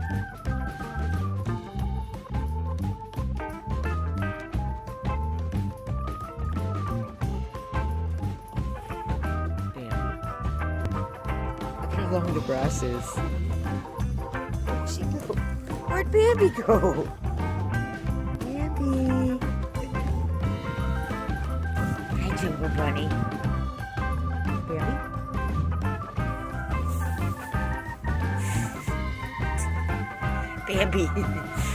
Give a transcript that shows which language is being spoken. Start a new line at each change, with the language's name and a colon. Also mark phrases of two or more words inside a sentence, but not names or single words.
English: How long the grass is. Where'd she go? Where'd Bambi go? Bambi. Hi, Jungle Bunny. Bambi? Bambi.